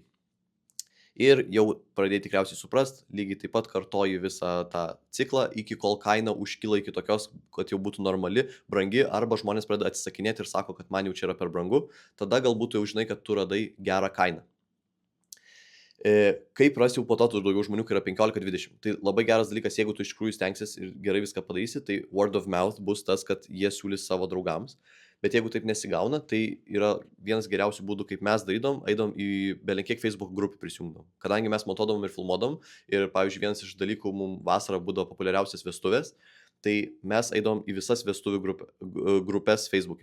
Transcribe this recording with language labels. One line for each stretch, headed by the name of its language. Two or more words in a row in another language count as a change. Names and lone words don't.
Lithuanian: Ir jau pradėjai tikriausiai suprast, lygiai taip pat kartoji visą tą ciklą, iki kol kaina užkyla iki tokios, kad jau būtų normali, brangi, arba žmonės pradeda atsisakinėti ir sako, kad man jau čia yra per brangu, tada galbūt tu jau žinai, kad tu radai gerą kainą. Kaip rasi jau po to tu daugiau žmonių, kai yra 15-20. Tai labai geras dalykas, jeigu tu iš tikrųjų stengsis ir gerai viską padarysi, tai
English: word of mouth
Lithuanian: bus tas, kad jie siūlys savo draugams. Bet jeigu taip nesigauna, tai yra vienas geriausių būdų, kaip mes darydom, eidom į belenkiek Facebook grupių prisijungdom. Kadangi mes montuodom ir filmuodom, ir pavyzdžiui vienas iš dalykų mums vasarą būdavo populiariausias vestuvės, tai mes eidom į visas vestuvių grupės Facebook'e.